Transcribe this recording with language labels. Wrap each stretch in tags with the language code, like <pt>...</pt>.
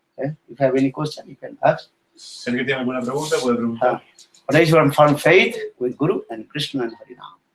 <en>If you have any question, you can ask.</en> <es>Si alguien tiene alguna pregunta, puede preguntar.</es> <en>Raise your firm faith with Guru and Krishna and Harinam.</en>